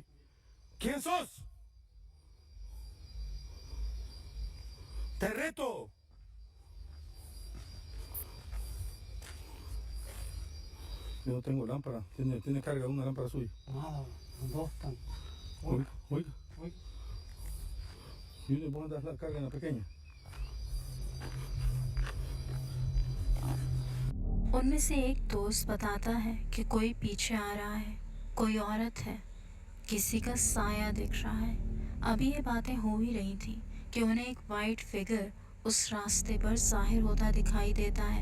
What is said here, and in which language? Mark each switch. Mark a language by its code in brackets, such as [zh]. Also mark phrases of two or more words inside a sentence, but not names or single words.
[es] ¿Quién sos? ¡Te reto! Yo no tengo lámpara. Tiene carga una lámpara suya. Nada, dos están. Oiga, oiga. Uy. ¿Y uno puede dar la carga en la pequeña? [hi] उनमें से एक दोस्त बताता है कि कोई पीछे आ रहा है, कोई औरत है, किसी का साया दिख रहा है। अभी ये बातें हो ही रही थी कि उन्हें एक [en] white figure [hi] उस रास्ते पर जाहिर होता दिखाई देता है।